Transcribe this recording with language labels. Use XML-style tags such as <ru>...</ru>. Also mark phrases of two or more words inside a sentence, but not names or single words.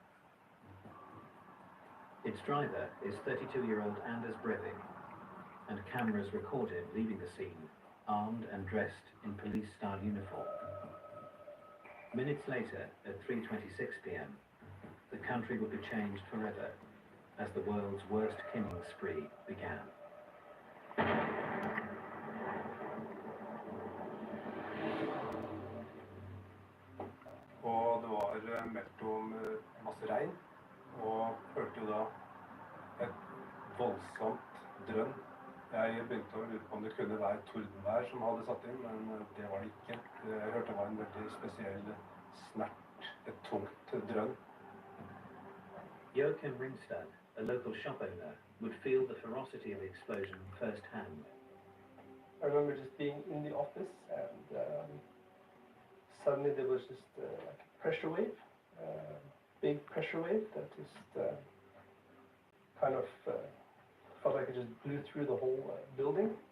<en>Its driver is 32-year-old Anders Breivek, and cameras record him leaving the scene, armed and dressed in police-style uniform. Minutes later, at 3:26 p.m., the country would be changed forever as the world's worst killing spree began.</en> <no>Og det var meldt om masse regn, og hørte jo da et voldsomt drønn. Jeg begynte å lure på om det kunne være tordenvær som hadde satt inn, men det var det ikke. Jeg hørte det var en veldig spesiell snert, et tungt drønn.</no> <en>Joachim Ringstad, a local shop owner, would feel the ferocity of the explosion firsthand. I remember just being in the office and suddenly there was just like a pressure wave, big pressure wave that just kind of felt like it just blew through the whole building.</en>